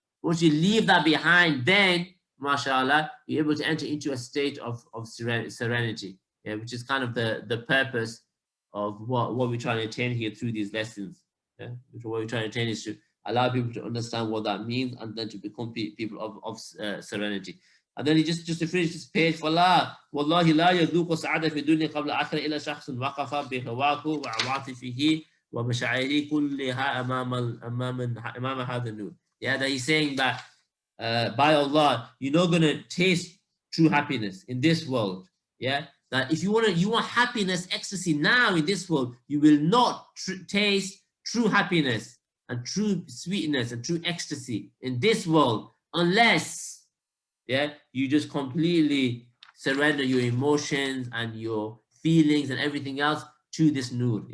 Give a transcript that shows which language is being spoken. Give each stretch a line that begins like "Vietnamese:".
English: Once you leave that behind, then, mashallah, you're able to enter into a state of serenity, yeah, which is kind of the purpose of what we're trying to attain here through these lessons. Yeah? What we're trying to attain is to allow people to understand what that means and then to become people of serenity. And then he just to finish this page,
Arabic: فَلَا وَاللَّهِ لَا يَذُوقُ سَعَادَةَ فِي الدُّنْيَا قَبْلَ آخِرَ إِلَّا شَخْصٌ وَقَفَ بِهَوَاهُ وَعَوَاطِفِهِ وَمَشَاعِرِهِ كُلِّهَا أَمَامَ هَذَا النُّورِ.
English: Yeah, that he's saying that by Allah, you're not going to taste true happiness in this world. Yeah, that if you want happiness, ecstasy now in this world, you will not taste true happiness and true sweetness and true ecstasy in this world unless, yeah, you just completely surrender your emotions and your feelings and everything else to this nur.